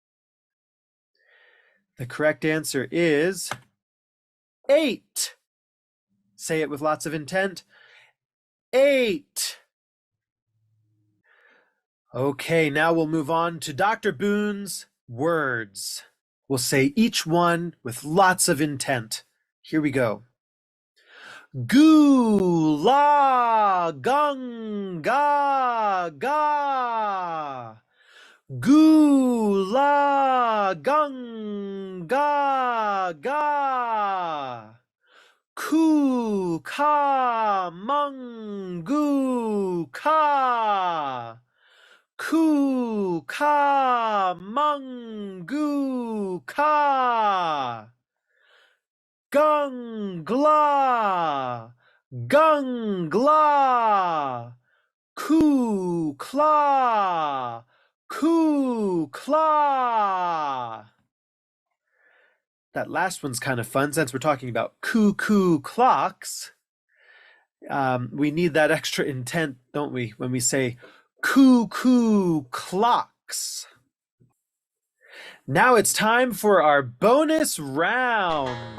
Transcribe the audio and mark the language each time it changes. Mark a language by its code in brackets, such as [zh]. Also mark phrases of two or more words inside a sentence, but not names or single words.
[en] The correct answer is 8. Say it with lots of intent. 8. Okay, now we'll move on to Dr. Boone's words. We'll say each one with lots of intent. Here we go. Goo la gung ga ga. Goo la gung ga ga. Ku ka mung goo ka. Ku ka mung goo ka. Gung gla, gung gla, ku kla, ku kla. That last one's kind of fun since we're talking about cuckoo clocks. We need that extra intent, don't we, when we say cuckoo clocks. Now it's time for our bonus round.